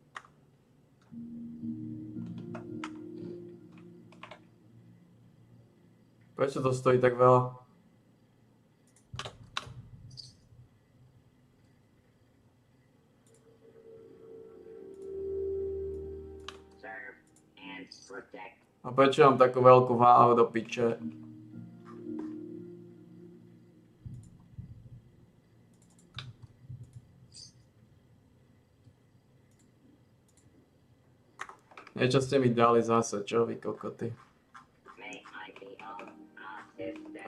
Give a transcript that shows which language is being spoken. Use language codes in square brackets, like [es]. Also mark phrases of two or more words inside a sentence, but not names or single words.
[sk] Prečo to stojí tak veľa? [en] Serve and protect. [sk] A prečo mám takú veľkú váhu do piče? Niečo ste mi dali zase, čo vy kokoty? [en] May I be of assistance?